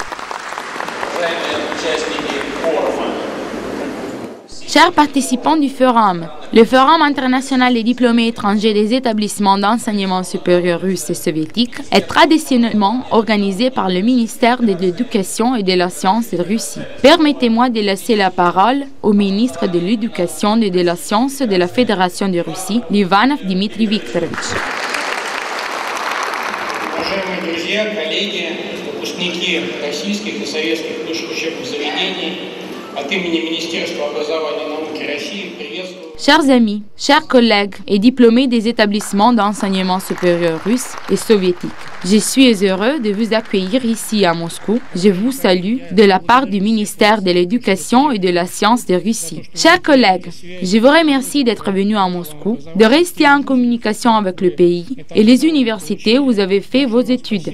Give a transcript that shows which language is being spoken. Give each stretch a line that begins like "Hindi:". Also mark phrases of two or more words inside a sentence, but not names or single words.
French: Chers participants du Forum, le Forum international des diplômés étrangers des établissements d'enseignement supérieur russes et soviétiques est traditionnellement organisé par le ministère de l'Éducation et de la Science de Russie. Permettez-moi de laisser la parole au ministre de l'Éducation et de la Science de la Fédération de Russie, Livanov Dmitry Viktorovich.
Russian: Уважаемые друзья, коллеги, выпускники российских и советских высших учебных заведений, от имени Министерства образования и науки России приветствую.
French: Chers amis, chers collègues et diplômés des établissements d'enseignement supérieur russes et soviétiques, je suis heureux de vous accueillir ici à Moscou. Je vous salue de la part du ministère de l'Éducation et de la Science de Russie. Chers collègues, je vous remercie d'être venus à Moscou, de rester en communication avec le pays et les universités où vous avez fait vos études.